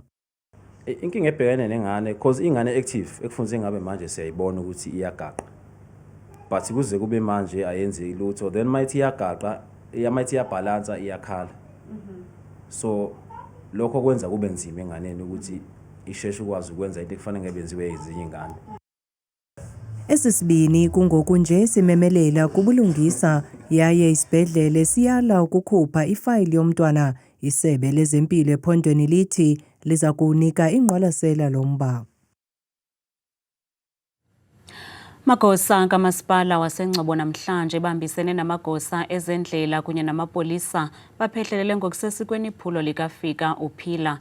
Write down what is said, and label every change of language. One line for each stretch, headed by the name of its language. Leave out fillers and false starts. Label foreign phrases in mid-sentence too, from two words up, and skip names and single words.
Zulu: Inkinga ebhekene nengane because ingane active ekufunze ngabe manje siyayibona ukuthi iyagaqa. But kuze kube manje ayenze lutho, then mayithi iyagaqa, mayithi iyabalansa iyakhala. So lokho kwenza kube nzima enganeni ukuthi isheshe ukwazi ukwenza into ekufanele ngebenziwe ezinye ingane.
Xhosa: Esisibini kungoku nje simemelela kubulungisa yaye isibhedlele siyala ukukhupha ifayili yomntwana. Isebe lezempilo ephondweni lithi liza kunika ingqwalasela lomba. Magosa kamasipala waseNgcobo namhlanje bambisene namagosa ezendlela kunye namapolisa baphehlelele ngokusesikweni iphulo likafika uphila.